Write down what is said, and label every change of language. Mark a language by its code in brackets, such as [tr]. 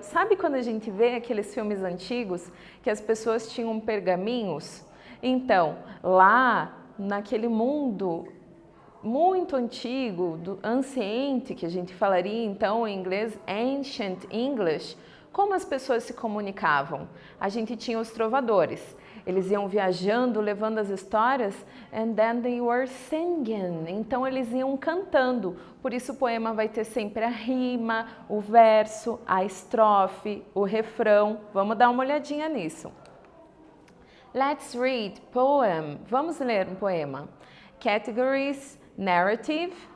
[pt] Sabe quando a gente vê aqueles filmes antigos que as pessoas tinham pergaminhos? Então, lá naquele mundo muito antigo, anciente, que a gente falaria então em inglês Ancient English, como as pessoas se comunicavam? A gente tinha os trovadores. Eles iam viajando, levando as histórias, [en] and then they were singing. [pt] Então eles iam cantando. Por isso o poema vai ter sempre a rima, o verso, a estrofe, o refrão. Vamos dar uma olhadinha nisso. [en] Let's read poem. [pt] Vamos ler um poema. [en] Categories: narrative.